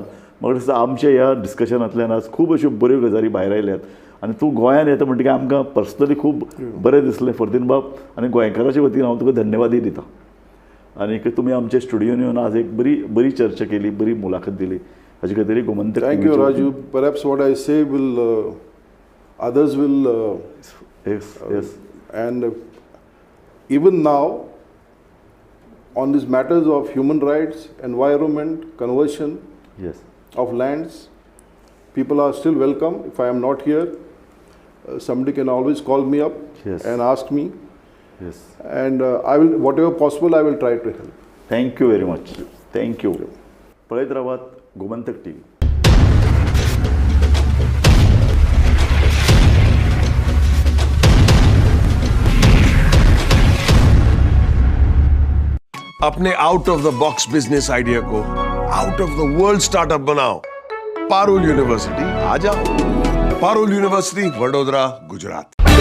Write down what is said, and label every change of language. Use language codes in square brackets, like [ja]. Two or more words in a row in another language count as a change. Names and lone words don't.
[kok] म्हाका दिसता आमच्या ह्या डिस्कशनांतल्यान आज खूब अश्यो बऱ्यो गजाली भायर आयल्यात आनी तूं गोंयांत येता म्हणटकीर आमकां पर्सनली खूब बरें दिसलें फर्दीन बाब. आनी गोंयकाराच्या वतीन हांव तुका धन्यवादय दिता. आनी तुमी आमच्या स्टुडियोन येवन आज एक बरी चर्चा केली, बरी मुलाखत दिली. हाजे खातीर गोमंतक. [en] Thank you, Raju. Perhaps what I say will others will Yes. and even now on these matters of human rights, environment, conversion Yes. of lands, people are still welcome. If I am not here, somebody can always call me up Yes. and ask me. येस. And I will, whatever possible, I will try to help. thank you very much. थँक्यू. [kok] पळयत रावात गोमंतक टीव्ही. [hi] अपने [en] out of the box business idea [hi] को [en] out of the world startup [hi] बनाओ. पारुल यूनिवर्सिटी आ जाओ. पारुल यूनिवर्सिटी, वडोदरा, गुजरात.